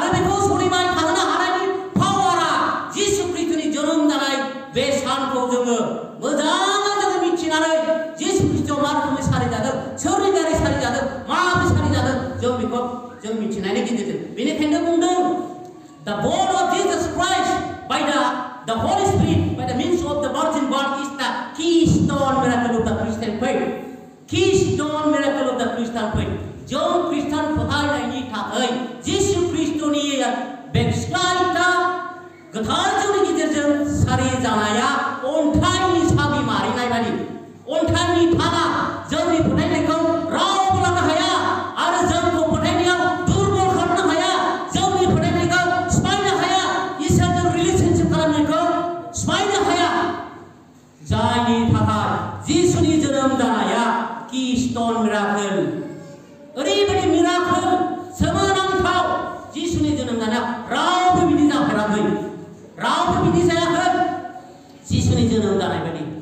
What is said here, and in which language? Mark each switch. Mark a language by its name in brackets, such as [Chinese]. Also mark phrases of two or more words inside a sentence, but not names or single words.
[Bodo] बेखौ सोलिबाय थानो हानायनि पावारा जिसु ख्रीष्टनि जोनोम जानाय बे सानखौ जोङो मोजाङै जोङो मिथिनानै जिसु ख्रीष्टआ मा रोखोमै सारि जादों सोरनि दारै सारि जादों माबोरै सारि जादों जों बेखौ जों मिथिनायनि गेजेरजों बेनिखायनो बुंदों [English] the born of Jesus Christ by the Holy Spirit by the means of the virgin birth is the keystone miracle of the Christian faith keystone miracle of the Christian faith [Bodo] जों ख्रिस्टान फोथायनायनि थाखाय गोथार जौनि गेजेरजों सारि जानाया अन्थाइनि साबि मारिनाय बायदि अन्थाइनि थाला जोंनि फोथायनायखौ रावबो लानो हाया आरो जोंखौ फोथायनायाव दुर्बल खालामनो हाया जोंनि फोथायनायखौ सिफायनो हाया इसोरजों रिलेशनशिप खालामनायखौ सिफायनो हाया जायनि थाखाय जिसुनि जोनोम जानाया [English] keystone miracle [Bodo] ओरैबायदि मिराकेल सोमोनांथाव जिसुनि जोनोम जानाया रावबो बिदि जाफेराखै रावबो बिदि जायाखै जिसुनि जोनोम जानाय बायदि